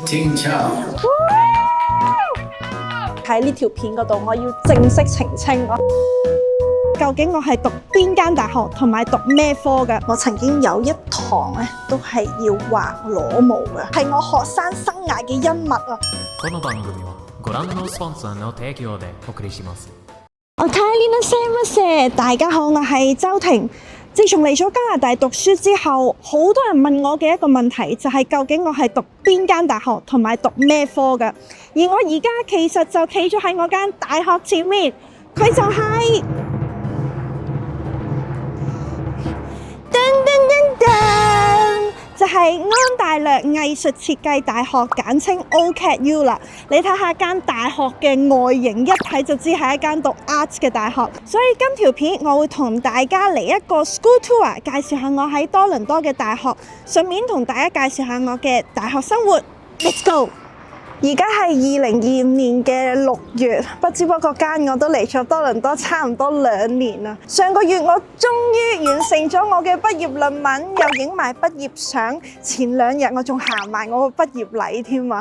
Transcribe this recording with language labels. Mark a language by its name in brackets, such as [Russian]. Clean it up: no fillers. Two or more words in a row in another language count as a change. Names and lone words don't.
[Cantonese] 喺呢條片嗰度，我要正式澄清究竟我係讀邊間大學同埋讀咩科嘅？我曾經有一堂咧，都係要畫裸模嘅，係我學生生涯嘅恩物啊！ [Japanese] この番組はご覧のスポンサーの提供でお送りします。 [Cantonese] 我睇呢大家好，我係周庭。自從嚟咗加拿大讀書之後，好多人問我嘅一個問題就係究竟我係讀邊間大學同埋讀咩科嘅？而我而家其實就企咗喺我間大學前面，佢就係就係安大略藝術設計大學，簡稱 OCADU 啦。你睇下間大學嘅外形，一睇就知係一間讀 Arts 嘅大學。所以今條片我會同大家嚟一個 [English] school tour， [Cantonese] 介紹下我喺多倫多嘅大學，順便同大家介紹下我嘅大學生活。 [English] Let's go！ [Cantonese] 而家係2025年嘅6月，不知不覺間我都嚟咗多倫多差唔多2年啦。上個月我終於完成咗我嘅畢業論文，又影埋畢業相。前2日我仲行埋我個畢業禮添啊！